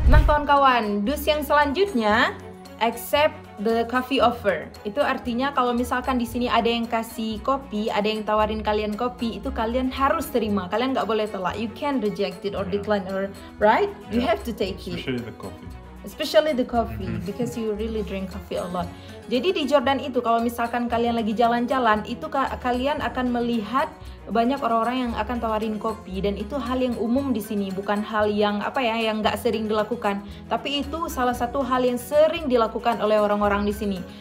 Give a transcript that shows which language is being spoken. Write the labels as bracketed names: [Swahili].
[Indonesian] Kawan-kawan, dus yang selanjutnya, [English] accept the coffee offer. [Indonesian] Itu artinya kalau misalkan di sini ada yang kasih kopi, ada yang tawarin kalian kopi, itu kalian harus terima. Kalian nggak boleh tolak. [English] You can reject it or decline, or right? You have to take it. Especially the coffee, because you really drink coffee a lot. [Indonesian] Jadi di Jordan itu kalau misalkan kalian lagi jalan-jalan, itu kalian akan melihat banyak orang-orang yang akan tawarin kopi, dan itu hal yang umum di sini, bukan hal yang yang nggak sering dilakukan, tapi itu salah satu hal yang sering dilakukan oleh orang-orang di sini.